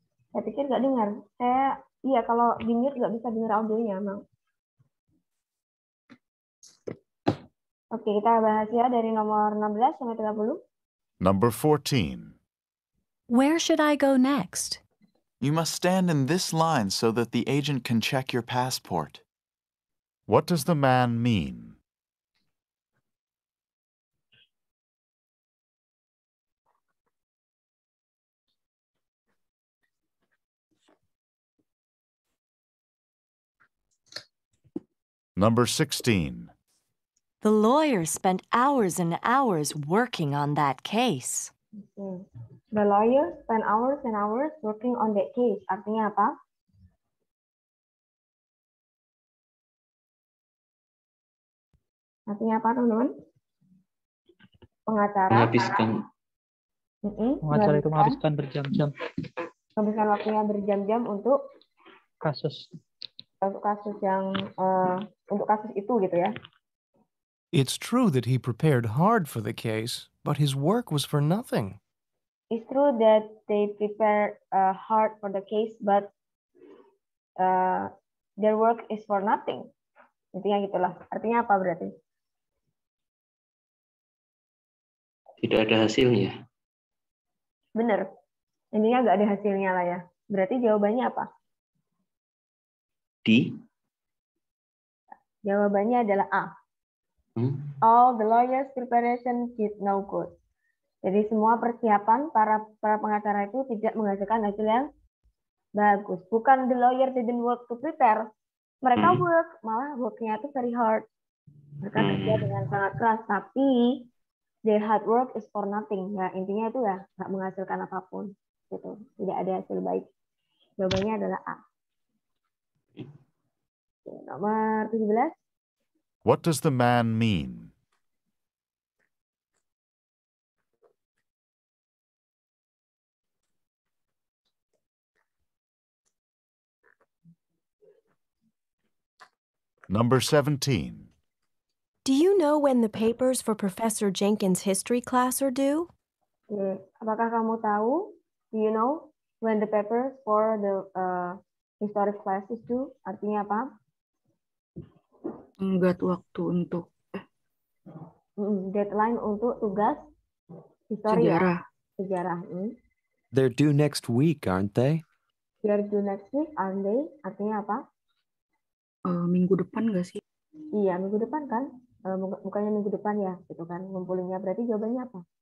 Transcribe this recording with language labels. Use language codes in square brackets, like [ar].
[id] Saya pikir nggak dengar. Iya kalau di mute nggak bisa dengar audionya, emang. Oke, kita bahas ya dari nomor 16 sampai 30. [en] Number 14. Where should I go next? You must stand in this line so that the agent can check your passport. What does the man mean? Number 16. The lawyer spent hours and hours working on that case. The lawyer spent hours and hours working on that case. [id] Artinya apa? Artinya apa, teman-teman? Pengacara. Pengacara itu menghabiskan berjam-jam. Menghabiskan waktunya berjam-jam untuk kasus yang untuk kasus itu gitu ya. [en] It's true that he prepared hard for the case, but his work was for nothing. It's true that they prepared hard for the case, but their work is for nothing. [id] Intinya gitulah. Artinya apa berarti? Tidak ada hasilnya. Bener. Intinya nggak ada hasilnya lah ya. Berarti jawabannya apa? D. Jawabannya adalah A. All the lawyers' preparation did no good. Jadi semua persiapan para pengacara itu tidak menghasilkan hasil yang bagus. Bukan [en] the lawyer didn't work to prepare. [id] Mereka work, malah worknya itu [en] very hard. [id] Mereka kerja dengan sangat keras, tapi [en] their hard work is for nothing. [id] Ya intinya itu ya nggak menghasilkan apapun. Gitu. Tidak ada hasil baik. Jawabannya adalah A. Nomor 17. [en] What does the man mean? Number 17. Do you know when the papers for Professor Jenkins' history class are due? [id] Apakah kamu tahu? [en] Do you know when the papers for the historic class is due? [id] Artinya apa? Tenggat waktu untuk deadline untuk tugas histori sejarah. [en] They're due next week, aren't they? They're due next week, aren't they? [id] Artinya apa? Minggu depan nggak sih? Iya, minggu depan kan? Bukannya minggu depan ya, gitu kan? Ngumpulinnya berarti jawabannya apa?